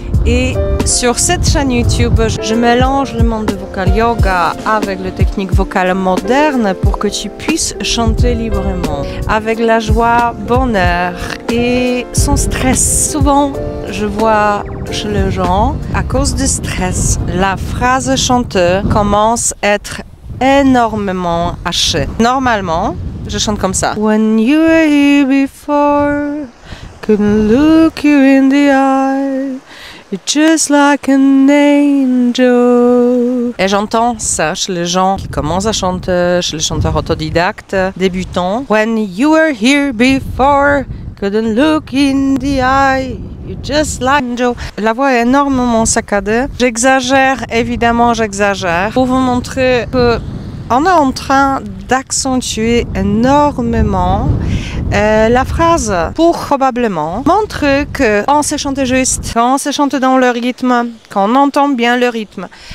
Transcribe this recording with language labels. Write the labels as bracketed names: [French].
[French] Et sur cette chaîne YouTube, je mélange le monde de vocal yoga avec les techniques vocales modernes pour que tu puisses chanter librement, avec la joie, bonheur et sans stress. Souvent, je vois chez les gens, à cause du stress, la phrase chanteuse commence à être énormément hachée. Normalement, je chante comme ça. [English] When you were here before, couldn't look you in the eye. You're just like an angel. [French] Et j'entends ça chez les gens qui commencent à chanter, chez les chanteurs autodidactes, débutants. [English] When you were here before, couldn't look in the eye. You're just like an angel. [French] La voix est énormément saccadée. J'exagère, évidemment, j'exagère. Pour vous montrer que on est en train d'accentuer énormément la phrase pour probablement montrer qu'on sait chanter juste, qu'on sait chanter dans le rythme, qu'on entend bien le rythme.